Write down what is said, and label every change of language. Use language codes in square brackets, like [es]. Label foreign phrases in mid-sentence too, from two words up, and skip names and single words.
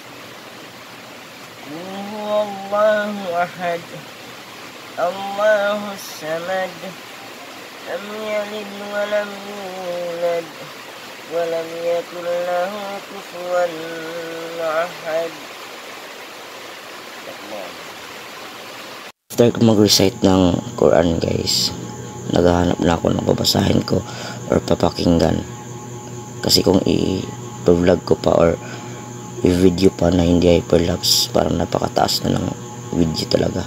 [ar] قل هو الله أحد الله الصمد لم يلد ولم يولد ولم يكن له كفوا أحد. [tl] After mag-recite ng Quran guys, naghahanap na ako ng babasahin ko or papakinggan. Kasi kung i-vlog ko pa or i-video pa na hindi hyperlapse, parang napakataas na ng video talaga.